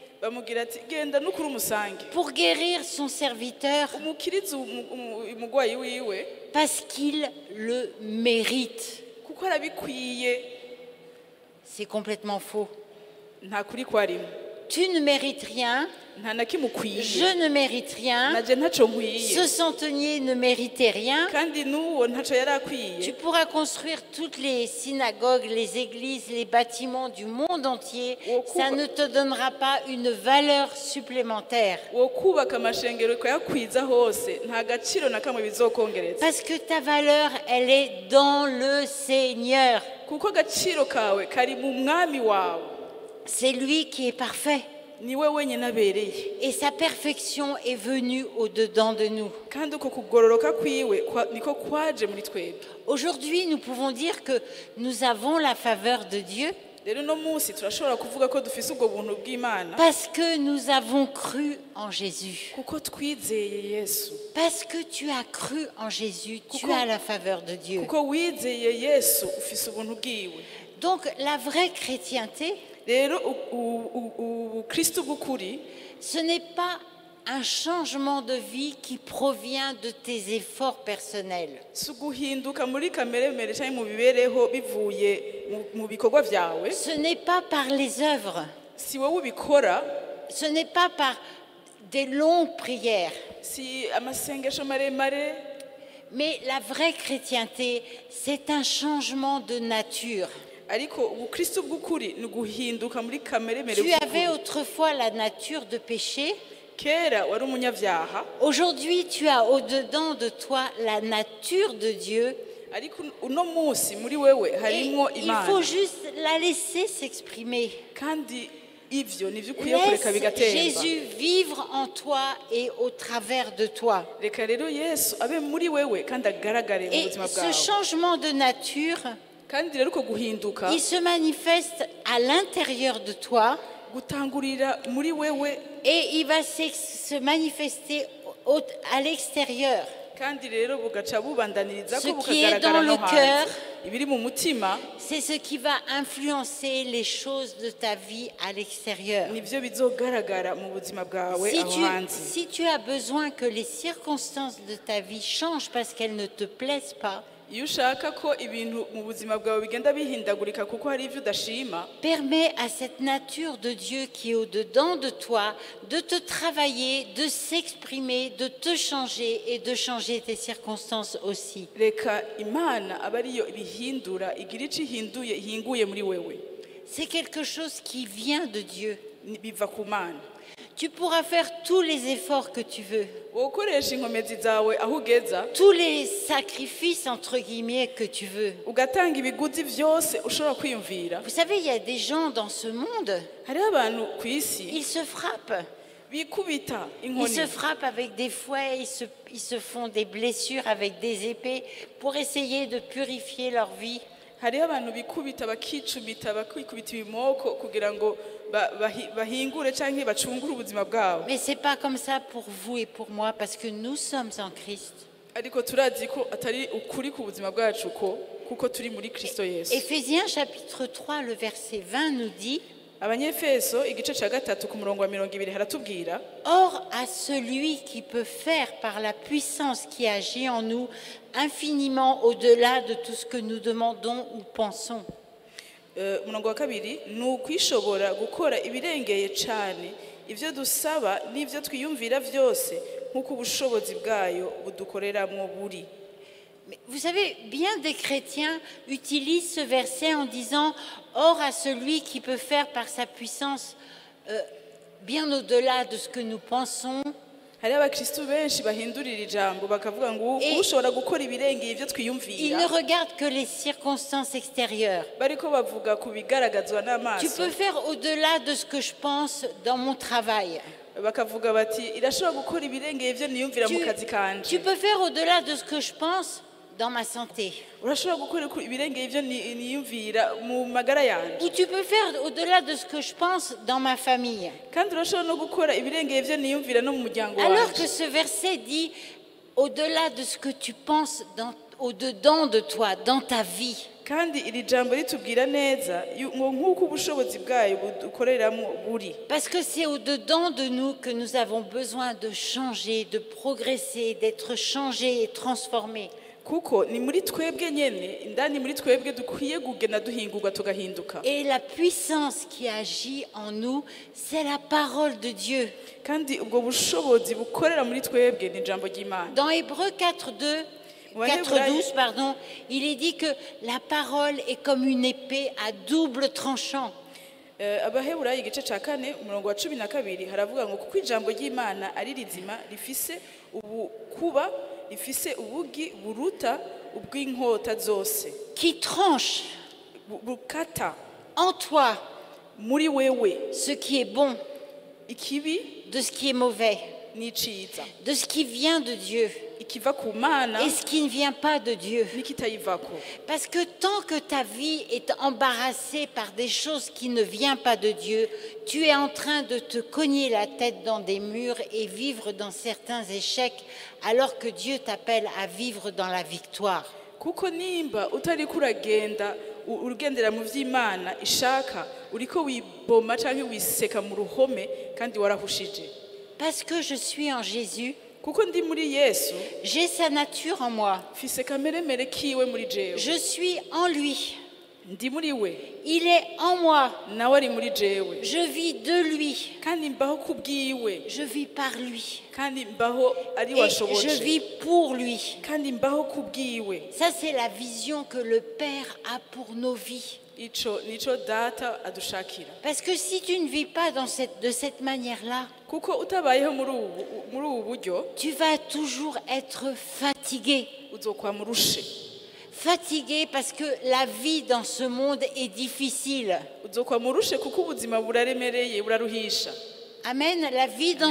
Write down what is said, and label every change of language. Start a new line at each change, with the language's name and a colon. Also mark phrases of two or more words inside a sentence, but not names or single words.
French: Pour guérir son serviteur parce qu'il le mérite. C'est complètement faux. tu ne mérites rien,
Rundi: nta na kimwe ukwiye
French: je ne mérite rien,
Rundi: naje ntaco nkwiye
French: ce centenier ne méritait rien.
Rundi: kandi n'uwo ntaco yari akwiye.
French: Tu pourras construire toutes les synagogues, les églises, les bâtiments du monde entier. Ça ne te donnera pas une valeur supplémentaire.
Rundi: wo kubaka amashengero ukayakwiza hose nta gaciro na kamwe bizokongereza,
French: Parce que ta valeur, elle est dans le Seigneur.
Rundi: kuko agaciro kawe kari mu mwami wawe,
French: C'est lui qui est parfait.
Rundi: niwe wenyine abereye,
French: Et sa perfection est venue au-dedans de nous.
Rundi: kandi uko kugororoka kwiwe niko kwaje muri twebwe.
French: Aujourd'hui, nous pouvons dire que nous avons la faveur de Dieu
Rundi: rero uno munsi turashobora kuvuga ko dufise ubwo buntu bw'Imana
French: parce que nous avons cru en Jésus.
Rundi: kuko twizeye Yesu,
French: Parce que tu as cru en Jésus, tu as la faveur de Dieu.
Rundi: kuko wizeye Yesu ufise ubuntu bwiwe.
French: Donc la vraie chrétienté,
Rundi: rero ubukristo bw'ukuri
French: ce n'est pas un changement de vie qui provient de tes efforts personnels.
Rundi: si uguhinduka muri kameremere cyangwa mu bibereho bivuye mu bikorwa byawe,
French: Ce n'est pas par les œuvres,
Rundi: si wowe ubikora,
French: ce n'est pas par des longues prières,
Rundi: si amasengesho maremare,
French: mais la vraie chrétienté, c'est un changement de nature.
Rundi: ariko ubukristo bw'ukuri ni uguhinduka muri kameremere
French: Tu avais
Rundi: bw'ukuri.
French: autrefois la nature de péché.
Rundi: Kera wari umunyabyaha,
French: Aujourd'hui, tu as au-dedans de toi la nature de Dieu.
Rundi: ariko uno munsi muri wewe
French: Et
Rundi: harimo
French: il
Rundi: Imana,
French: faut juste la laisser s'exprimer.
Rundi: kandi ivyo nivyo ukwiye kureka
French: Laisse
Rundi: bigatemba.
French: Jésus vivre en toi et au travers de toi.
Rundi: Reka rero Yesu abe muri wewe kandi agaragare mu
French: Et
Rundi: buzima
French: ce
Rundi: bwawe,
French: changement de nature,
Rundi: kandi rero uko guhinduka
French: il se manifeste à l'intérieur de toi
Rundi: gutangurira muri wewe,
French: et il va se manifester à l'extérieur.
Rundi: kandi rero bugaca bubandaniriza
French: Ce
Rundi: ko
French: qui est
Rundi: bukagaragara
French: dans
Rundi: no
French: le cœur,
Rundi: hanze. Ibiri mu mutima
French: c'est ce qui va influencer les choses de ta vie à l'extérieur.
Rundi: nivyo bizogaragara mu buzima bwawe
French: Si
Rundi: aho hanze.
French: si tu as besoin que les circonstances de ta vie changent parce qu'elles ne te plaisent pas,
Rundi: Iyo ushaka ko ibintu mu buzima bwawe bigenda bihindagurika kuko hari ivyo udashima,
French: permets à cette nature de Dieu qui est au-dedans de toi de te travailler, de s'exprimer, de te changer et de changer tes circonstances aussi.
Rundi: reka Imana abe ariyo ibihindura, igira ico ihinguye muri wewe.
French: C'est quelque chose qui vient de Dieu.
Rundi: Biva ku Mana.
French: Tu pourras faire tous les efforts que tu veux,
Rundi: Wokoresha inkomezi zawe aho ugeza,
French: tous les sacrifices entre guillemets que tu veux.
Rundi: ugatanga ibiguzi vyose ushobora kwiyumvira.
French: Vous savez, il y a des gens dans ce monde,
Rundi: Hariho abantu ku isi
French: ils se frappent.
Rundi: bikubita
French: Ils
Rundi: inkoni,
French: se frappent avec des fouets, ils se font des blessures avec des épées pour essayer de purifier leur vie.
Rundi: hariho abantu bikubita bakicumita bakikubita ibimoko kugira ngo bahingure canke bacungure ubuzima bwabo.
French: Mais c'est pas comme ça pour vous et pour moi parce que nous sommes en Christ.
Rundi: Ariko turazi ko atari ukuri ku buzima bwacu kuko turi muri Kristo Yesu.
French: Éphésiens chapitre 3, le verset 20 nous dit:
Rundi: Abanyefeso igice ca 3 ku murongo wa 20 haratubwira,
French: Or à celui qui peut faire par la puissance qui agit en nous infiniment au-delà de tout ce que nous demandons ou pensons.
Rundi: umurongo wa 2 ni ukwishobora gukora ibirengeye cane ivyo dusaba n'ivyo twiyumvira vyose nk'uko ubushobozi bwayo budukoreramwo buri.
French: Mais vous savez, bien des chrétiens utilisent ce verset en disant « Or à celui qui peut faire par sa puissance bien au-delà de ce que nous pensons ».
Rundi: Hari abakristo benshi bahindurira ijambo bakavuga ngo ushobora gukora ibirengeye ivyo
French: Ils
Rundi: twiyumvira.
French: ne regardent que les circonstances extérieures.
Rundi: Bariko bavuga ku bigaragazwa
French: Tu
Rundi: n'amaso,
French: peux faire au-delà de ce que je pense dans mon travail.
Rundi: bakavuga bati irashobora gukora ibirengeye ivyo niyumvira mu kazi
French: Tu
Rundi: kanje.
French: peux faire au-delà de ce que je pense dans ma santé.
Rundi: Urashobora gukora ibirengeye ivyo niyumvira mu magara yanje.
French: Ou tu peux faire au-delà de ce que je pense dans ma famille.
Rundi: Kandi urashobora no gukora ibirengeye ivyo niyumvira no mu muryango
French: Alors que
Rundi: wanje.
French: ce verset dit au-delà de ce que tu penses au-dedans de toi, dans ta vie.
Rundi: Kandi iri jambo ritubwira neza nk'uko ubushobozi bwayo budukoreramwo buri.
French: Parce que c'est au-dedans de nous que nous avons besoin de changer, de progresser, d'être changés et transformés.
Rundi: kuko ni muri twebwe nyene indani muri twebwe dukwiye kugenda duhingurwa tugahinduka.
French: Et la puissance qui agit en nous, c'est la parole de Dieu.
Rundi: Kandi ubwo bushobozi bukorera muri twebwe ni ijambo ry'Imana.
French: Dans Hébreux 4:12, pardon, il est dit que la parole est comme une épée à double tranchant.
Rundi: Abaheburayo igice ca 4 umurongo wa 12 haravuga ngo kuko ijambo ry'Imana ari rizima rifise ubukuba rifise ubugi buruta ubw'inkota zose.
French: Qui tranche
Rundi: Bukata
French: en toi
Rundi: muri wewe
French: ce qui est bon
Rundi: ikibi
French: de ce qui est mauvais,
Rundi: n'iciza,
French: de ce qui vient de Dieu
Rundi: ikiva ku Mana
French: et ce qui ne vient pas de Dieu.
Rundi: n'ikitayivako.
French: Parce que tant que ta vie est embarrassée par des choses qui ne viennent pas de Dieu, tu es en train de te cogner la tête dans des murs et vivre dans certains échecs, alors que Dieu t'appelle à vivre dans la victoire.
Rundi: Kuko nimba utari kuragenda urugendera mu vy'Imana ishaka uriko wiboma canke wiseka mu ruhome kandi warahushije.
French: Parce que je suis en Jésus,
Rundi: Kuko ndi muri Yesu
French: j'ai sa nature en moi.
Rundi: mfise kameremere kiwe muri jewe.
French: Je suis en lui.
Rundi: Ndi muri we
French: Il est en moi.
Rundi: nawe ari muri jewe.
French: Je vis de lui.
Rundi: Kandi mbaho kubwiwe
French: Je vis par lui.
Rundi: kandi mbaho ari
French: Et je
Rundi: washoboje
French: vis pour lui.
Rundi: kandi mbaho kubwiwe.
French: Ça, c'est la vision que le Père a pour nos vies.
Rundi: Ico nico data adushakira.
French: Parce que si tu ne vis pas de cette manière-là,
Rundi: Kuko utabayeho muri ubu buryo
French: tu vas toujours être fatigué.
Rundi: uzokwa murushe.
French: Fatigué parce que la vie dans ce monde est difficile.
Rundi: Uzokwa murushe kuko ubuzima buraremereye buraruhisha.
French: Amen. La vie dans